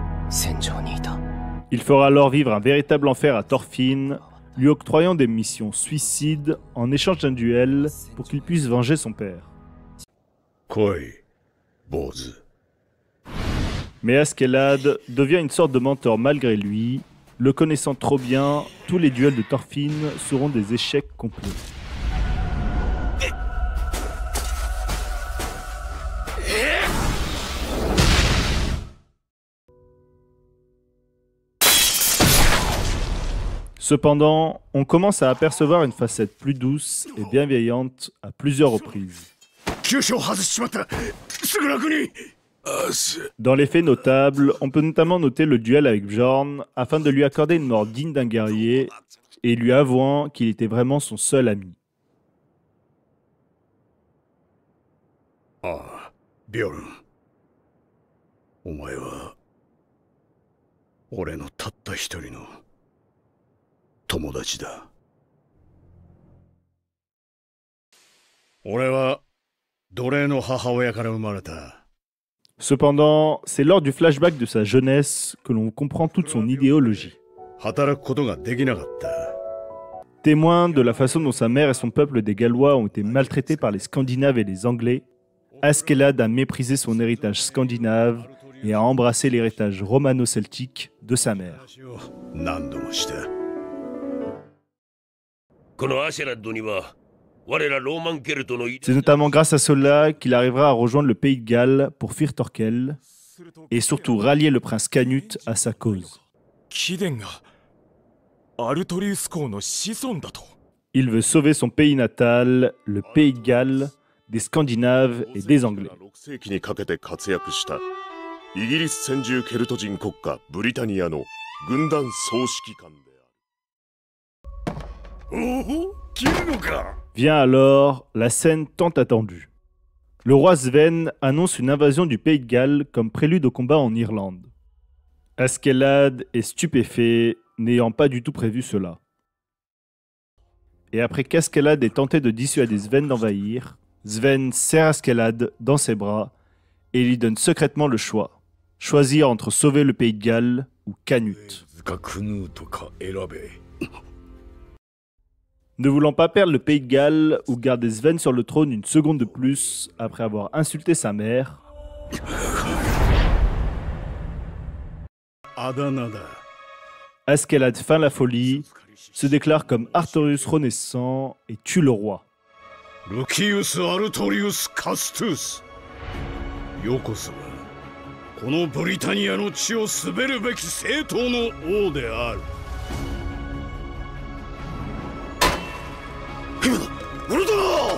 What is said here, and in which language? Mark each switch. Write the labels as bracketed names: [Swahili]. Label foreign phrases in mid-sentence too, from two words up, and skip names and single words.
[French] Il fera alors vivre un véritable enfer à Thorfinn, lui octroyant des missions suicides en échange d'un duel pour qu'il puisse venger son père. [Japanese] 来い、坊主。 [French] Mais Askeladd devient une sorte de mentor malgré lui. Le connaissant trop bien, tous les duels de Thorfinn seront des échecs complets. Cependant, on commence à apercevoir une facette plus douce et bienveillante à plusieurs reprises. [Japanese] 急所を外しちまった。すぐ楽に。 [French] Dans les faits notables, on peut notamment noter le duel avec Bjorn afin de lui accorder une mort digne d'un guerrier et lui avouant qu'il était vraiment son seul ami. [Japanese] ああ、ビョルン。お前は俺のたった一人の友達だ。俺は奴隷の母親から生まれた。 [French] Cependant, c'est lors du flashback de sa jeunesse que l'on comprend toute son idéologie. [Japanese] 働くことができなかった。 [French] Témoin de la façon dont sa mère et son peuple des Gallois ont été maltraités par les Scandinaves et les Anglais, Askeladd a méprisé son héritage scandinave et a embrassé l'héritage romano-celtique de sa mère. [Japanese] 何度もした。このアシェラッドには我らローマンケルトの [French] C'est notamment grâce à cela qu'il arrivera à rejoindre le pays de Galles pour fuir Thorkel et surtout rallier le prince Canute à sa cause. [Japanese] 貴殿がアルトリウス公の子孫だと。 [French] Il veut sauver son pays natal, le pays de Galles, des Scandinaves et des Anglais. [Japanese] 6 世紀にかけて活躍したイギリス先住ケルト人国家ブリタニアの軍団総指揮官である。おお、切るのか。 [French] Vient alors la scène tant attendue. Le roi Sven annonce une invasion du pays de Galles comme prélude au combat en Irlande. Askeladd est stupéfait, n'ayant pas du tout prévu cela. Et après qu'Askeladd ait tenté de dissuader Sven d'envahir, Sven serre Askeladd dans ses bras et lui donne secrètement le choix. Choisir entre sauver le pays de Galles ou Canute. [Japanese] かクヌートか選べ。 [French] Ne voulant pas perdre le pays de Galles ou garder Sven sur le trône une seconde de plus après avoir insulté sa mère, [Japanese] あだ名だ。 [French] Askeladd feint la folie, se déclare comme Artorius renaissant et tue le roi. [Japanese] ルキウス・アルトリウス・カストゥス。よこそがこのブリタニアの地を滑るべき正当の王である。ウルトラ！